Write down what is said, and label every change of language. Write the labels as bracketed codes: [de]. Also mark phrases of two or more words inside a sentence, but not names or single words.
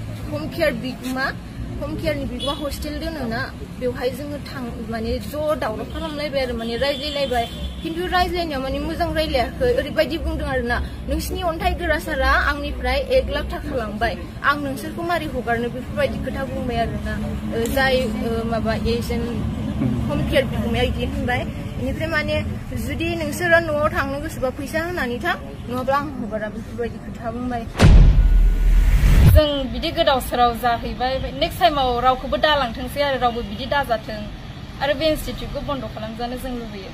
[en] home care [brx] नि बिगुमा hostel दोनोना बेवहाय जोङो माने ज' दावराव खालामलायबाय आरो माने रायज्लायलायबाय खिन्थु रायज्लायनायाव माने मोजां रायज्लायाखै ओरैबायदि बुंदों आरोना नोंसिनि अन्थाइ गोरा सारा आंनिफ्राय 1 लाख थाखा लांबाय आं नोंसोरखौ मारै हगारनो बेफोरबायदि खोथा बुंबाय आरोना जाय माबा एजेन्ट [en] home care [brx] बिगुमाया इदि होनबाय बेनिफ्राय माने जुदि नोंसोरो न'आव थांनो गोसोबा फैसा होनानै थां नङाब्ला आं हगारा बेफोरबायदि खोथा बुंबाय जों बिदि गोदाव सोराव जाहैबाय नेक्स्ट टाइमाव रावखौबो दालांथोंसै आरो रावबो बिदि दाजाथों आरो बे इनस्टिट्यूटखौ बन्द खालामजानो जों लुबैयो